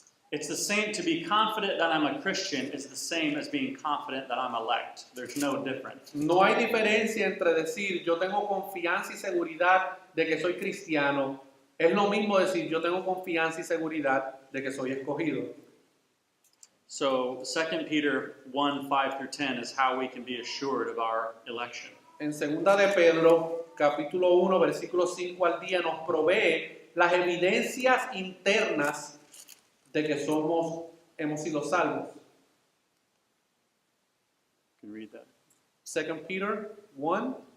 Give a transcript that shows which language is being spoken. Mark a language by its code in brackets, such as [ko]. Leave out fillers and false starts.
[en] It's the same, to be confident that I'm a Christian is the same as being confident that I'm elect. There's no difference. [es] No hay diferencia entre decir yo tengo confianza y seguridad de que soy cristiano. Es lo mismo decir yo tengo confianza y seguridad de que soy escogido. [en] So 2 Peter 1, 5 through 10 is how we can be assured of our election. [es] En segunda de Pedro, capítulo 1, versículos 5 al 10, nos provee las evidencias internas de que hemos sido salvos. [en] You can read that. 2 Peter 1,